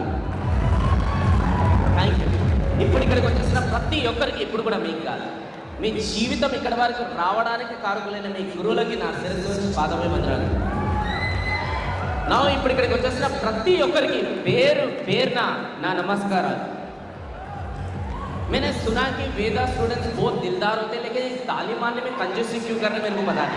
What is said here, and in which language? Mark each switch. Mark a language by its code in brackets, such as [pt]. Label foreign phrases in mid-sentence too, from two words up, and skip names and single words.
[en] Thank you. [te] ఇప్పుడు ఇక్కడికి వచ్చేసిన ప్రతి ఒక్కరికి, ఇప్పుడు కూడా మీకు కాదు, మీ జీవితం ఇక్కడ వరకు రావడానికి కారకులైన మీ గురువులకి నా శిరస్సు వచ్చి పాదాభివందనాలు. నా ఇప్పుడు ఇక్కడికి వచ్చేసిన ప్రతి ఒక్కరికి పేరు పేరున నా నమస్కారాలు. [hi] मैंने सुना कि वेदा स्टूडेंट्स बहुत दिलदार होते हैं, लेकिन तालीम मारने में कंजूसी क्यों कर रहे हैं मेरे को पता नहीं.